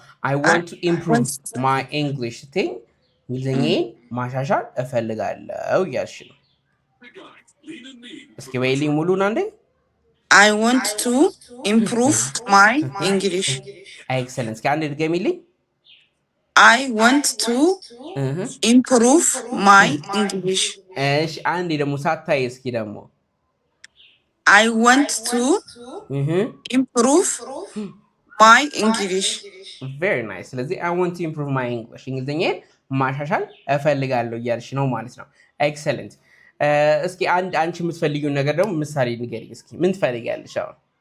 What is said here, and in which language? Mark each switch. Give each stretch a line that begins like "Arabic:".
English: I want to improve my English
Amharic: ትኝ እንግሊዝኛን ማሻሻል እፈልጋለሁ እያልሽ ነው። እስኪ በይልኝ ሙሉን አንዴ።
English: I want to improve my English. Excellent.
Amharic: እስኪ አንዴ ድገሚልኝ።
English: I want to improve my English.
Amharic: እሺ አንዴ ደግሞ ሳታይ እስኪ ደግሞ
English: I want to improve my English. Very nice.
Amharic: ስለዚህ
English: I want to improve my English
Amharic: እንግሊዝኛን ማሻሻል እፈልጋለሁ እያልሽ ነው ማለት ነው። ኤክሰለንት። እስኪ አንቺ የምትፈልጊውን ነገር ደግሞ ምሳሌ ንገሪኝ እስኪ። ምን ትፈልጊያለሽ አሁን?